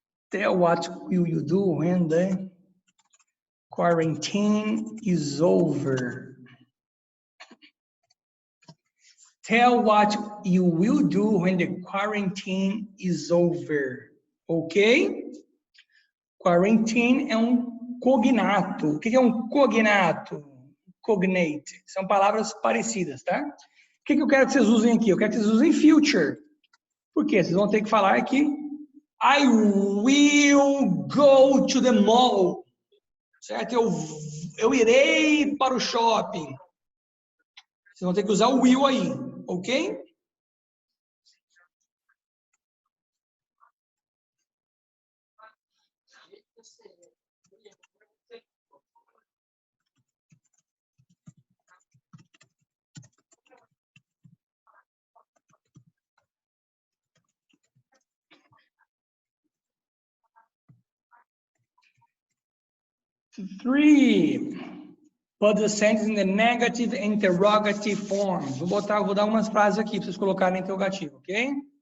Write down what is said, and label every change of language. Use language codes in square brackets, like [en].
[en] Tell what will you do when the quarantine is over. Tell what you will do when the quarantine is over. [pt] Ok? Quarantine é um cognato. O que é um cognato? Cognate. São palavras parecidas, tá? O que eu quero que vocês usem aqui? Eu quero que vocês usem future. Por quê? Vocês vão ter que falar que [en] I will go to the mall. [pt] Certo? Eu irei para o shopping. Vocês vão ter que usar o will aí, ok? [en] Three. Put the sentence in the negative interrogative form. [pt] Vou dar umas frases aqui para vocês colocarem no interrogativo, ok?